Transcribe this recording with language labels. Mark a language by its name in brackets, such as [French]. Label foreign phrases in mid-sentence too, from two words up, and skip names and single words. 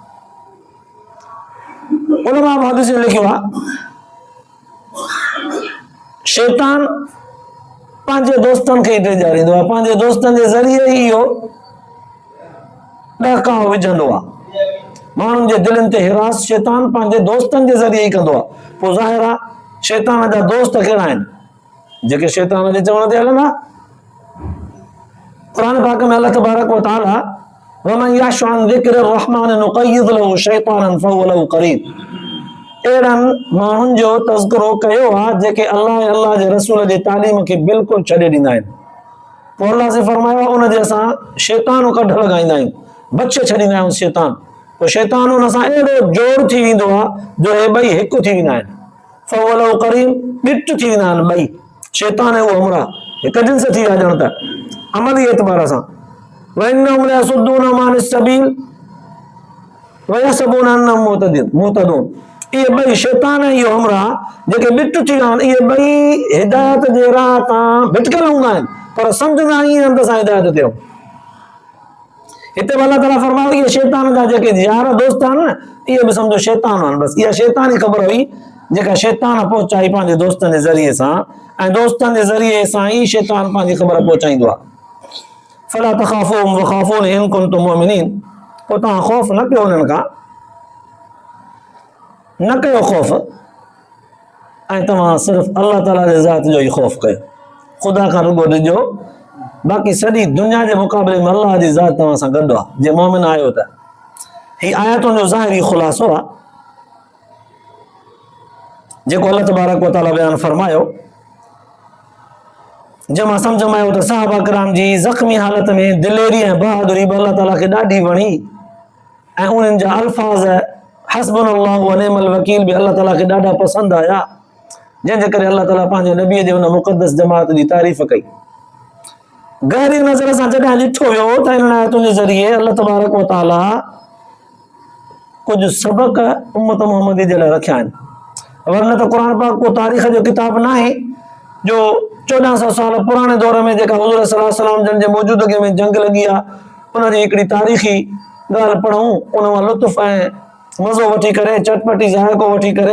[Sindhi] उलमा मुहद्दिसीन लिखियो आहे शैतान पंहिंजे दोस्तनि खे ई ॾेखारींदो आहे, पंहिंजे दोस्तनि जे ज़रिए ई इहो ॾहकाओ विझंदो आहे, माण्हुनि जे दिलनि ते हिरास शैतान पंहिंजे दोस्तनि जे ज़रिए ई कंदो आहे। पोइ ज़ाहिर आहे शैतान जा दोस्त कहिड़ा आहिनि, जेके शैतान जे चवण ते हलंदा। क़ुरान पाक में [Arabic] الله تبارك وتعالى ومن يعش عن ذكر الرحمن نقيض له شيطانا فهو له قرين, [Sindhi] अहिड़नि माण्हुनि जो तज़किरो कयो आहे जेके अल्लाह ऐं अल्लाह जे रसूल जे तालीम खे बिल्कुलु छॾे ॾींदा आहिनि। पोइ अल्लाह से फरमायो उन जे असां शैतान कढ लॻाईंदा आहियूं, बच छॾींदा आहियूं शैतान, पोइ शैतान हुन सां अहिड़ो जोड़ थी वेंदो आहे जो हे ॿई हिकु थी वेंदा आहिनि, [Arabic] فهو له قرين, [Sindhi] ॻिट थी वेंदा आहिनि ॿई, शैतान ऐं उहो हमरा हिकु जिन्स थी विया ॼण त अमली एतबार सां। [Arabic] وإنهم ليصدونهم عن السبيل ويحسبون أنهم مهتدون, [Sindhi] इहे ॿई शैतान ऐं इहो हमरा जेके ॿिट थी विया आहिनि, इहे ॿई हिदायत जे राह तां भिटकियल हूंदा आहिनि, पर सम्झंदा ईअं आहिनि त असां हिदायत ते आहियूं। हिते अल्लाह ताला फरमायो ये शैतान जा जेके यार दोस्त आहिनि न इहे बि सम्झो शैतान आहिनि बसि इहा शैतानी ख़बर हुई जेका शैतान पहुचाई पंहिंजे दोस्तनि जे ज़रिए सां ऐं दोस्तनि जे ज़रिए सां ई शैतान पंहिंजी ख़बर पहुचाईंदो आहे [Arabic] فلا تخافوهم وخافون إن كنتم مؤمنين [Sindhi] पोइ तव्हां ख़ौफ़ न कयो उन्हनि खां न कयो ख़ौफ़ ऐं तव्हां सिर्फ़ु अल्लाह ताला जे ज़ात जो ई ख़ौफ़ कयो ख़ुदा खां रुॻो ॾिजो बाक़ी सॼी दुनिया जे मुक़ाबले में अल्लाह जी ज़ात तव्हां सां गॾु आहे जे मोमिन आहियो त हीअ आयतुनि जो ज़ाहिरी ख़ुलासो आहे जेको [Arabic] الله تبارك وتعالى [Sindhi] बयानु फरमायो जंहिं मां सम्झ में आयो त सहाबा किराम जी ज़ख़्मी हालत में दिलेरी ऐं बहादुरी बि अल्लाह ताला खे ॾाढी वणी ऐं उन्हनि जा अल्फाज़ [Arabic] حسبنا الله ونعم الوكيل [Sindhi] बि अल्लाह ताला खे ॾाढा पसंदि आया जंहिंजे करे अल्लाह ताला पंहिंजे नबीअ जे हुन मुक़दस जमात जी तारीफ़ कई गहरी नज़र सां जॾहिं ॾिठो वियो त इन आयतुनि जे ज़रिए [Arabic] الله تبارك وتعالى [Sindhi] कुझु सबक़ उम्मत मुहम्मदी जे लाइ रखिया आहिनि वरना त क़ुर पाक को तारीख़ जो किताब न आहे जो 1400 साल पुराणे दौर में जेका हुज़ूर [Arabic] صلى الله عليه وسلم [Sindhi] जन जे मौजूदगी में जंग लॻी आहे उनजी हिकिड़ी तारीख़ी ॻाल्हि पढ़ूं उन मां लुत्फ़ ऐं मज़ो वठी करे चटपटी ज़ाइक़ो वठी करे